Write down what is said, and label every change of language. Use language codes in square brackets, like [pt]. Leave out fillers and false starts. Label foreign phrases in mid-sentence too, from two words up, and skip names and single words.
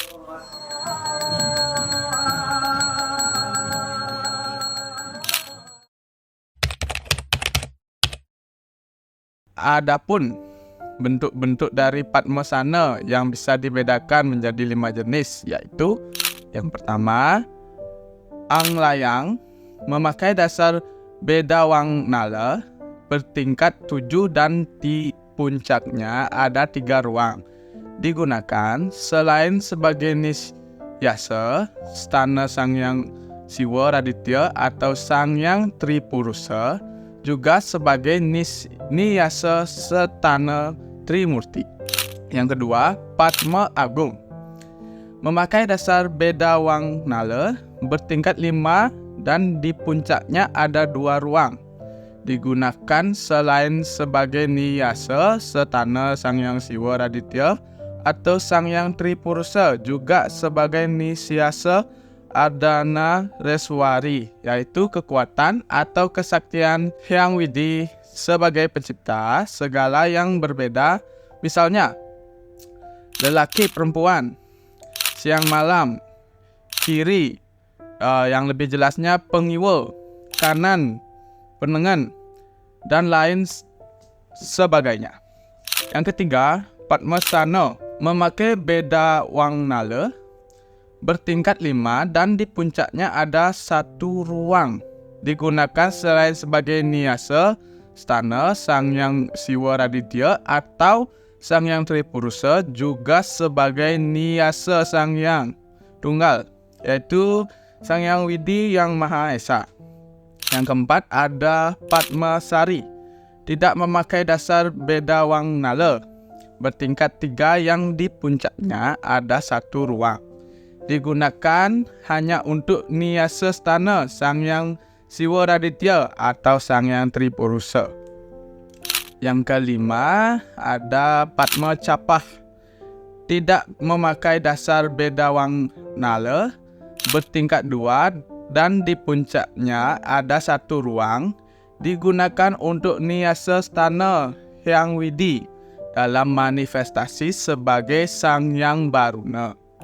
[id] Adapun bentuk-bentuk dari Padmasana yang bisa dibedakan menjadi 5 jenis, yaitu yang pertama, Anglayang memakai dasar Bedawang Nala bertingkat 7 dan di puncaknya ada 3 ruang. Digunakan selain sebagai nisyasa, stana Sang Hyang Siwa Raditya atau Sang Hyang Tripurusa, juga sebagai niyasa setana Trimurti. Yang kedua, Padma Agung memakai dasar Bedawang Nala bertingkat 5 dan di puncaknya ada 2 ruang. Digunakan selain sebagai niyasa setana Sang Hyang Siwa Raditya atau Sang Hyang Tripurusa, juga sebagai nisyasa Ardana Reswari, yaitu kekuatan atau kesaktian Hyang Widi sebagai pencipta segala yang berbeda, misalnya lelaki perempuan, siang malam, kiri, yang lebih jelasnya pengiwa, kanan, penengan, dan lain sebagainya. Yang ketiga, Padmasana memakai Bedawang Nala bertingkat 5 dan di puncaknya ada 1 ruang. Digunakan selain sebagai niyasa stana Sang Hyang Siwa Raditya atau Sang Hyang Tripurusa, juga sebagai niyasa Sang Hyang tunggal, yaitu Sang Hyang Widi Yang Maha Esa. Yang keempat ada Padmasari, tidak memakai dasar Bedawang Nala, bertingkat 3 yang di puncaknya ada 1 ruang. Digunakan hanya untuk niasa stana Sang Hyang Siwa Raditya atau Sang Hyang Tripurusa. Yang kelima ada Padma Capah, tidak memakai dasar Bedawang Nala, bertingkat 2 dan di puncaknya ada 1 ruang. Digunakan untuk niasa stana Hyang Widi dalam manifestasi sebagai Sang Hyang Baruna.